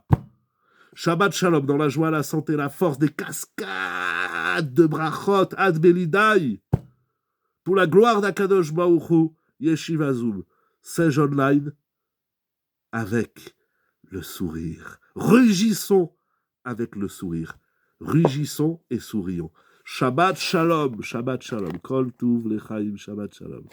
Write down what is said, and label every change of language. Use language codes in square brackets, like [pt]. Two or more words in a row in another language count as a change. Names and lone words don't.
[he] שבת שלום, [fr] dans la joie, la santé, la force, des cascades de brachot, [he] עד בלי די. [fr] Pour la gloire d' [he] הקדוש ברוך הוא, [fr] Yeshiva Zoom, Sage Online, avec le sourire. Rugissons avec le sourire. Rugissons et sourions. [he] שבת שלום, שבת שלום. כל טוב לחיים, שבת שלום.